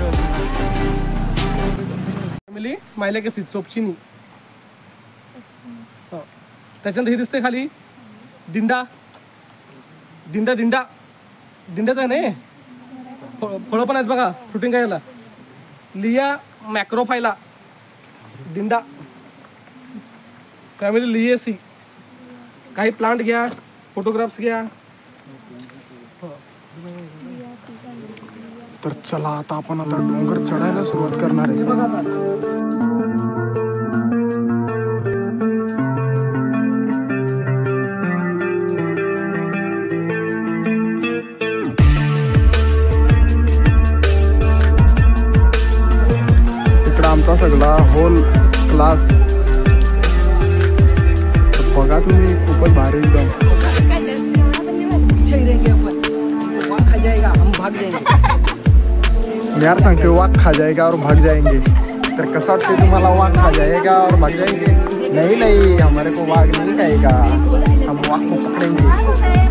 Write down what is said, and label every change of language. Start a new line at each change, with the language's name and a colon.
Marathi: Family smile के चोपचिनी. त्याच्यानंतर हे दिसते खाली दिंडा दिंडा दिंडा दिंड्याचा आहे नाही, फळं पण आहेत बघा, फ्रुटिंग याला. लिया मॅक्रोफायला दिंडा. फॅमिली लिएसी. काही प्लांट घ्या, फोटोग्राफ्स घ्या. तर चला आता आपण आता डोंगर चढायला सुरुवात करणार आहे. हे बघा आता. आमचा सगळा होल क्लास बघा तुम्ही, खूपच भारी एकदम.
Hindi: यार
Marathi: सांगते
Hindi: वाघ खा जाएगा और भाग जाएंगे.
Marathi: तर कसं वाटते तुम्हाला,
Hindi: वाघ खा जाएगा और भाग जाएंगे? नहीं नहीं, हमारे को वाघ नहीं खाएगा, हम वाघ को पकड़ेंगे.